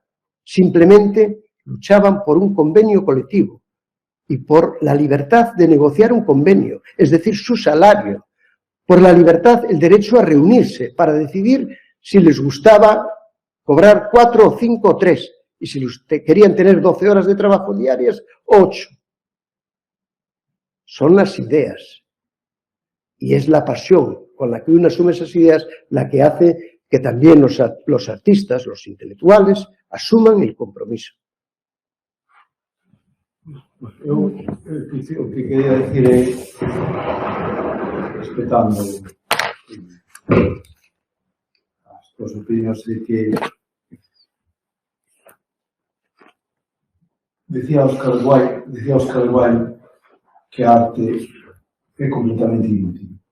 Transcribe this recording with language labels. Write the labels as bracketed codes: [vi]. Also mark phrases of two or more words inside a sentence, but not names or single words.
[es] Simplemente luchaban por un convenio colectivo y por la libertad de negociar un convenio, es decir, su salario, por la libertad, el derecho a reunirse para decidir si les gustaba cobrar 4 o 5 o 3, y si querían tener 12 horas de trabajo diarias, 8. Son las ideas. Y es la pasión con la que uno asume esas ideas la que hace que también los artistas, los intelectuales, asuman el compromiso. [gl] O que quería decir é, respetando as túas opinións, de que decía Oscar Wilde que a arte é completamente inútil.